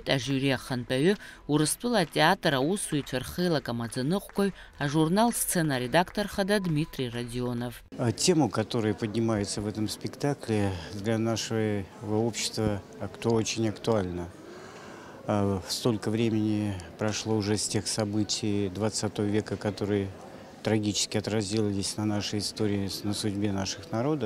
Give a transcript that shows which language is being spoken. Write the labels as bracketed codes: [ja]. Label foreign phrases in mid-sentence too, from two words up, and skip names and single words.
[ab] ажюри ахантәаҩы, Урыстәыла атеатр аусзуҩцәа рхеилак амаӡаныҟәгаҩ, ажурнал «Сцена» редактор хада Дмитрий Родионов. [ru] Тема, которая поднимается в этом спектакле, для нашего общества очень актуальна. Столько времени прошло уже с тех событий 20 века, которые трагически отразились на нашей истории, на судьбе наших народов.